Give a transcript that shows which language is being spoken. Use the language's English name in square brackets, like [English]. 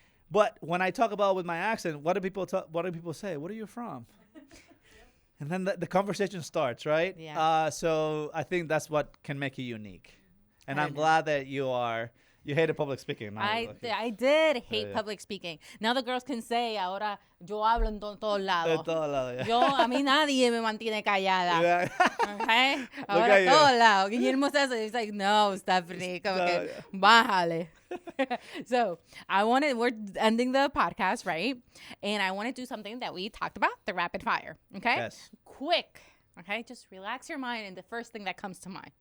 [English] But when I talk about with my accent, what do people say? What are you from? And then the conversation starts, right? Yeah. So I think that's what can make you unique. And I'm know. glad that you hated public speaking. I did hate public speaking. Now the girls can say, [Spanish] ahora yo hablo en todos lados. A mí nadie me mantiene callada. [English] Yeah. Okay? Look [Spanish] Ahora [English] at you. [Spanish] todos lados. [English] Guillermo says it. He's like, no, Stephanie. [Spanish] Como que, bájale. [English] So we're ending the podcast, right? And I want to do something that we talked about, the rapid fire. Okay? Yes. Quick. Okay? Just relax your mind and the first thing that comes to mind.